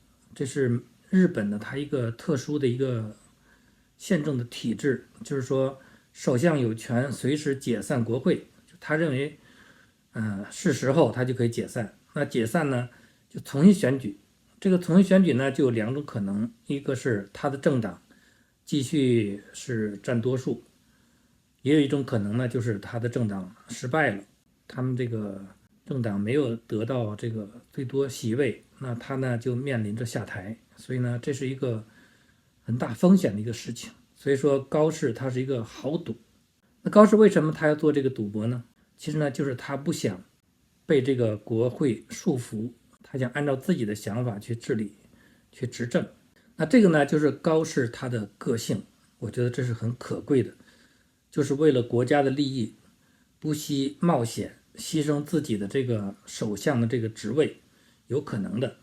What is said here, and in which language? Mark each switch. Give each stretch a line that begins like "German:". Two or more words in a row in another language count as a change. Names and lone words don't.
Chinese: 這是日本的他一個特殊的一個憲政的体制，就是說首相有權隨時解散國会，他認為是时候他就可以解散。那解散呢就重新選舉，這個重新選舉呢就有2種可能，一個是他的政党繼續是佔多數，也有一種可能呢就是他的政党失敗了，他們这個政党没有得到这個最多席位，那他呢就面臨着下台。所以呢这是一個很大風險的一個事情。所以說高市他是一個豪賭。那高市為什麼他要做這個賭博呢？其實呢就是他不想被這個國會束縛，他想按照自己的想法去治理去執政。那這個呢就是高市他的個性，我覺得這是很可貴的，就是為了國家的利益不惜冒險犧牲自己的這個首相的這個職位，有可能的。